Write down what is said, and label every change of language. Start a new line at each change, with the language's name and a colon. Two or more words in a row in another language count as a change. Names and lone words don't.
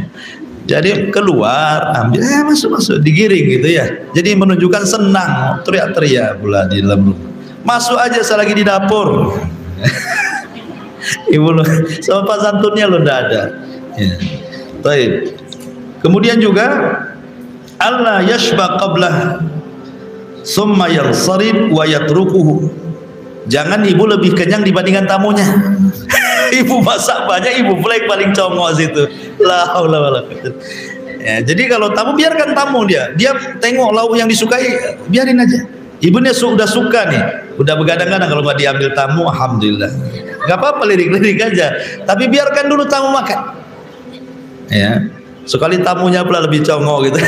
Indonesian: Jadi keluar, ambil, masuk, digiring gitu ya. Jadi menunjukkan senang, teriak-teriak pula di dalam rumah. Masuk aja selagi di dapur. Ibu lo, sopan santunnya lo udah ada ya. Baik. Kemudian juga
Arabic: الله يشبع قبله ثم ينصرف ويتركه,
Indonesian: jangan ibu lebih kenyang dibandingkan tamunya. Ibu masak banyak, ibu pula yang paling congok situ.
Arabic: لا حول ولا قوة.
Indonesian: Ya, jadi kalau tamu, biarkan tamu dia tengok lauk yang disukai, biarin aja. Ibunya sudah suka nih, udah begadang-gadang kalau nggak diambil tamu, alhamdulillah. Nggak apa-apa, lirik-lirik aja. Tapi biarkan dulu tamu makan. Ya, sekali tamunya pula lebih congok gitu.